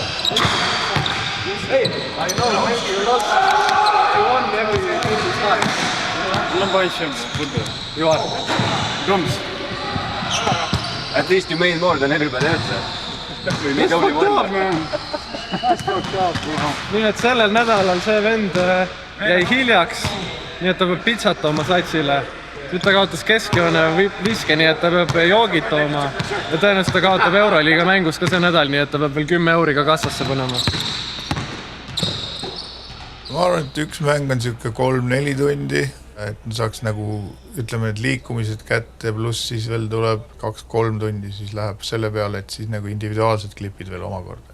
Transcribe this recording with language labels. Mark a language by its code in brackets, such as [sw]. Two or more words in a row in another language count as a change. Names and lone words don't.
[en] Hey, I know, maybe you lost. You won everything this time. You are. Drums. At least you made more than everybody else. That's fucked up, man. That's fucked up, bro. [et] Nii et sellel nädalal see vend jäi hiljaks, nii et ta peab pitsata oma satsile. Nüüd ta kaotas keskjoone viske, nii et ta peab joogid tooma. Ja tõenäoliselt ta kaotab Euroliiga mängus ka see nädal, nii et ta peab veel 10 euriga kassasse panema. Ma arvan, et üks mäng on siuke 3-4 tundi, et saaks nagu, ütleme, et liikumised kätte, pluss siis veel tuleb 2-3 tundi, siis läheb selle peale, et siis nagu individuaalsed klipid veel omakorda.